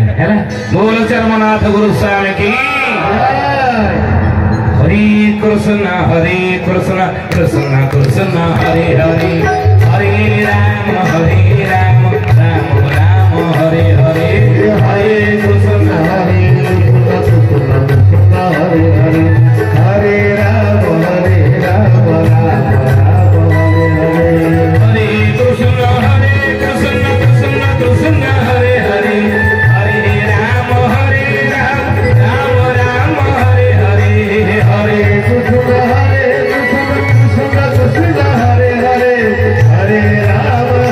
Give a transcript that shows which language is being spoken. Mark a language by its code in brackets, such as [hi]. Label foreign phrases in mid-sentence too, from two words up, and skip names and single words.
[or] ହେଲା? ବୋଲ ଚର୍ମନାଥ ଗୁରୁ ସ୍ୱାମୀ କି [sa] हरि कृष्ण कृष्ण कृष्ण हरे हरे, हरे राम राम राम हरे हरे, हरे कृष्ण हरे ହରେ, हरे राम राम राम हरे हरे, हरे कृष्ण कृष्ण कृष्ण हरे हरे, हरे राम राम राम हरे हरे, हरे कृष्ण कृष्ण कृष्ण हरे हरे, हरे राम